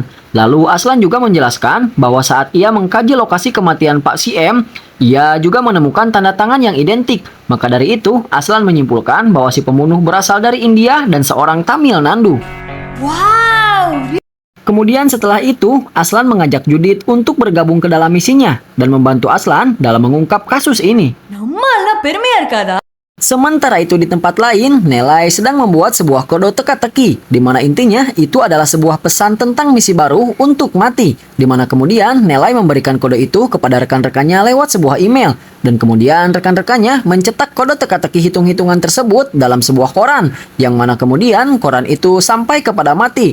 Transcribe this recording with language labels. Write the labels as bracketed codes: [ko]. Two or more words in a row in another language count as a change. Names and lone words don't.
[id] Lalu Aslan juga menjelaskan bahwa saat ia mengkaji lokasi kematian Pak CM, ia juga menemukan tanda tangan yang identik. Maka dari itu, Aslan menyimpulkan bahwa si pembunuh berasal dari India dan seorang Tamil Nadu. Wow! Kemudian setelah itu, Aslan mengajak Judith untuk bergabung ke dalam misinya dan membantu Aslan dalam mengungkap kasus ini. [ta] நம்மால பெருமையா இருக்காதா? [id] Sementara itu di tempat lain, Nelai sedang membuat sebuah kode teka-teki, di mana intinya itu adalah sebuah pesan tentang misi baru untuk mati, di mana kemudian Nelai memberikan kode itu kepada rekan-rekannya lewat sebuah email, dan kemudian rekan-rekannya mencetak kode teka-teki hitung-hitungan tersebut dalam sebuah koran, yang mana kemudian koran itu sampai kepada Mati.